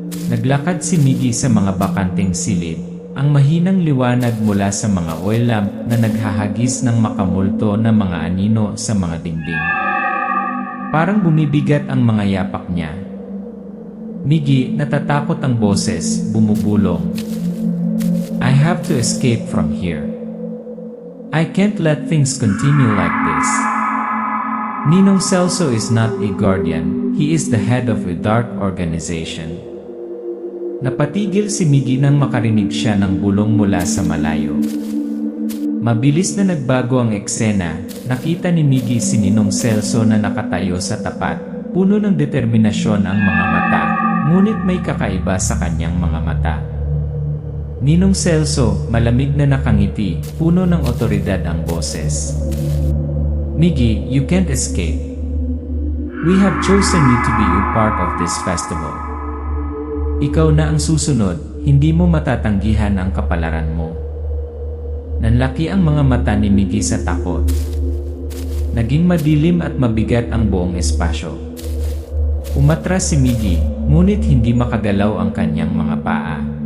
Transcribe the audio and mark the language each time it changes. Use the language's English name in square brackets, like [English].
[Filipino] Naglakad si Miggy sa mga bakanting silid, ang mahinang liwanag mula sa mga oil lamp na naghahagis ng makamulto na mga anino sa mga dingding. Parang bumibigat ang mga yapak niya. Miggy, natatakot ang boses, bumubulong. [English] I have to escape from here. I can't let things continue like this. Ninong Celso is not a guardian, he is the head of a dark organization. [Filipino] Napatigil si Miggy nang makarinig siya ng bulong mula sa malayo. Mabilis na nagbago ang eksena, nakita ni Miggy si Ninong Celso na nakatayo sa tapat, puno ng determinasyon ang mga mata, ngunit may kakaiba sa kanyang mga mata. Ninong Celso, malamig na nakangiti, puno ng otoridad ang boses. [English] Miggy, you can't escape. We have chosen you to be a part of this festival. [Filipino] Ikaw na ang susunod, hindi mo matatanggihan ang kapalaran mo. Nanlaki ang mga mata ni Miggy sa takot. Naging madilim at mabigat ang buong espasyo. Umatras si Miggy, ngunit hindi makagalaw ang kanyang mga paa.